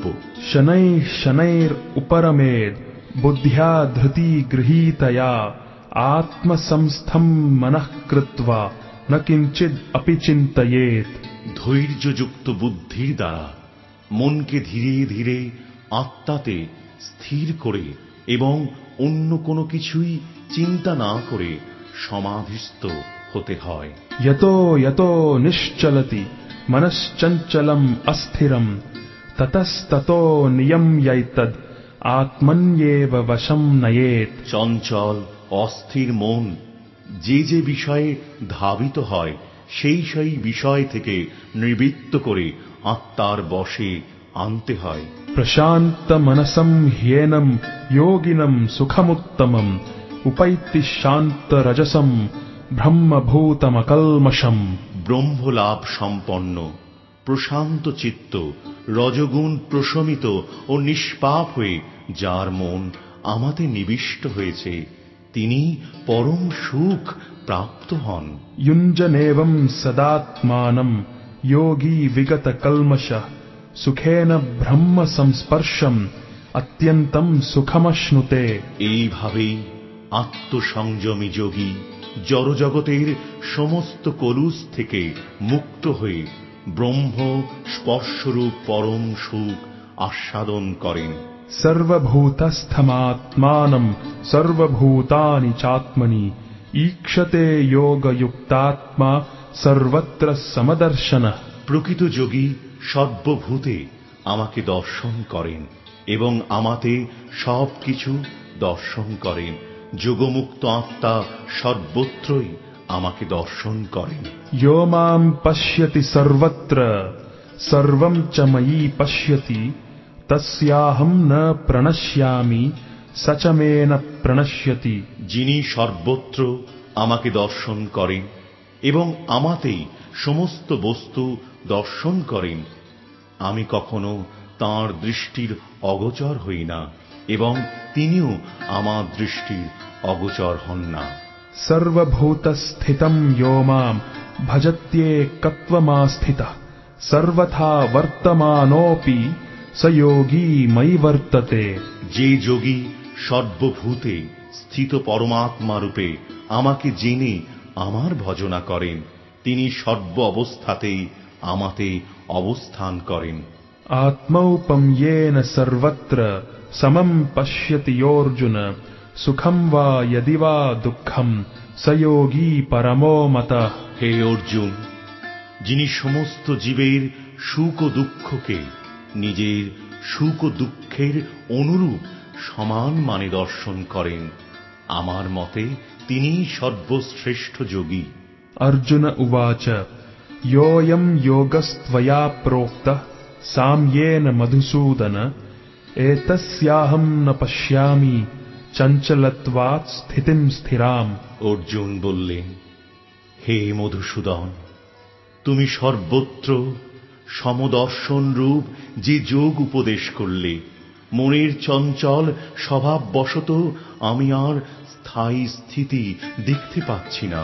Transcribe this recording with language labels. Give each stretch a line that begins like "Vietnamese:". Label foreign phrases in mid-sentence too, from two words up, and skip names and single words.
Sanskrit: शनै शनैर उपरमेद बुद्ध्या धृति गृहीतया आत्मसंस्थम मनः कृत्वा न किञ्चिद अपि चिन्तयेत्।
Bangla: ধৈর্যযুক্ত বুদ্ধির দ্বারা মনকে ধীরে ধীরে আত্মাতে স্থির করে এবং অন্য কোনো কিছুই চিন্তা না করে সমাধিস্থ হতে হয়।
Sanskrit: यतो यतो निश्चलति मनश्चञ्चलम् अस्थिरम् ततस्ततो नियम्यैतद् आत्मन्येव वशं नयेत्।
Bangla: চঞ্চল অস্থির মন যে যে বিষয়ে ধাবিত হয় সেই সেই বিষয় থেকে নিবৃত্ত করে আত্মার বশে আনতে হয়।
Sanskrit: प्रशान्त मनसं ह्येनं योगिनं सुखमुत्तमम् उपैति शान्त रजसं ব্রহ্মভূতমকল্মষম।
Bangla: ব্রহ্মলাভ সম্পন্ন প্রশান্ত চিত্ত রজগুণ প্রশমিত ও নিষ্পাপ হয়ে যার মন আমাতে নিবিষ্ট হয়েছে তিনি পরম সুখ প্রাপ্ত হন।
Sanskrit: युञ्जनेवं सदात्मानं योगी विगत कल्मषः सुखेन ब्रह्म संस्पर्शम अत्यन्तं सुखमश्नुते।
Bangla: এইভাবেই আত্মসংযমী যোগী জড়জগতের সমস্ত কলুষ থেকে মুক্ত হয়ে ব্রহ্ম স্পর্শরূপ পরম সুখ আস্বাদন করেন।
Sanskrit: सर्वभूतस्थमात्मानं सर्वभूतानि चात्मनि ईक्षते योगयुक्तात्मा सर्वत्र समदर्शनः।
Bangla: প্রকৃত যোগী সর্বভূতে আমাকে দর্শন করেন এবং আমাতে সবকিছু দর্শন করেন। যোগমুক্ত আত্মা সর্বত্রই আমাকে দর্শন করেন।
Sanskrit: यो मां पश्यति सर्वत्र सर्वं च मयि पश्यति तस्याहं न प्रणश्यामि स च मे न प्रणश्यति।
Bangla: যিনি সর্বত্র আমাকে দর্শন করেন এবং আমাতেই সমস্ত বস্তু দর্শন করেন আমি কখনো তাঁর দৃষ্টির অগোচর হই না এবং তিনিও আমার দৃষ্টির অগোচর হন না।
Sanskrit: सर्वभूतस्थितं यो मां भजत्येकत्वमास्थितः सर्वथा वर्तमानोऽपि स योगी मयि वर्तते।
Bangla: যে যোগী সর্বভূতে স্থিত পরমাত্মা রূপে আমাকে জেনে আমার ভজনা করেন তিনি সর্ব অবস্থাতেই আমাতে অবস্থান করেন।
Sanskrit: आत्मौपम्येन सर्वत्र समं पश्यति योऽर्जुन सुखं वा यदि वा दुःखं स योगी परमो मतः।
Bangla: হে অর্জুন, যিনি সমস্ত জীবের সুখ ও দুঃখকে নিজের সুখ ও দুঃখের অনুরূপ সমান মানে দর্শন করেন আমার মতে তিনিই সর্বশ্রেষ্ঠ যোগী।
Sanskrit: अर्जुन उवाच योऽयं योगस्त्वया प्रोक्तः साम्येन मधुसूदन एतस्याहं न पश्यामि चञ्चलत्वात् स्थितिं स्थिराम्।
Bangla: অর্জুন বললেন, হে মধুসূদন, তুমি সর্বত্র সমদর্শন রূপ যে যোগ উপদেশ করলে, মনের চঞ্চল স্বভাববশত আমি আর স্থায়ী স্থিতি দেখতে পাচ্ছি না।